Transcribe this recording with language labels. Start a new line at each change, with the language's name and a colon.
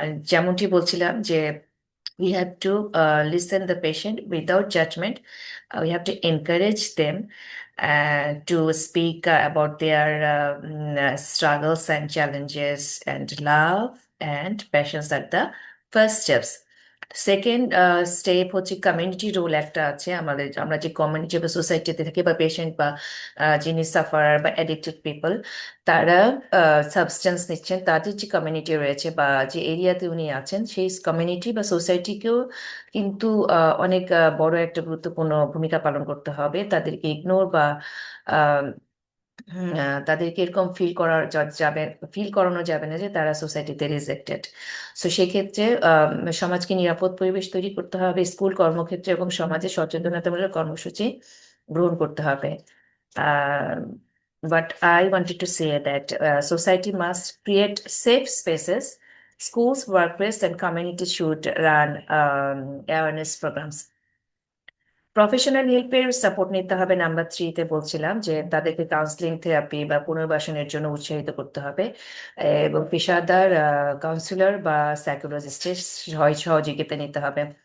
Bangla: যেমনটি বলছিলাম যে
English: we have to listen the patient without judgment. We have to encourage them to speak about their struggles and challenges, and love and patience are the first steps.
Bangla: Second step হচ্ছে community role একটা আছে আমাদের। আমরা যে community বা সোসাইটিতে থাকি বা পেশেন্ট বা যিনি সাফারার বা অ্যাডিক্টেড পিপল, তারা সাবস্টেন্স নিচ্ছেন, তাদের যে কমিউনিটি রয়েছে বা যে এরিয়াতে উনি আছেন সেই কমিউনিটি বা সোসাইটিকেও কিন্তু অনেক বড় একটা গুরুত্বপূর্ণ ভূমিকা পালন করতে হবে। তাদেরকে ইগনোর বা আহ, তাদেরকে এরকম ফিল করানো যাবে না যে তারা সোসাইটিতে রিজেক্টেড। সো সেক্ষেত্রে সমাজকে নিরাপদ পরিবেশ তৈরি করতে হবে, স্কুল কর্মক্ষেত্রে এবং সমাজে সচেতনতামূলক কর্মসূচি গ্রহণ করতে হবে।
English: But I wanted to say that society must create safe spaces. Schools, workplace, and communities should run awareness programs.
Bangla: Professional হেল্পের support নিতে হবে। নাম্বার থ্রিতে বলছিলাম যে তাদেরকে কাউন্সিলিং, থেরাপি বা পুনর্বাসনের জন্য উৎসাহিত করতে হবে এবং পেশাদার কাউন্সিলর বা সাইকোলজিস্টের সহযোগিতা নিতে হবে।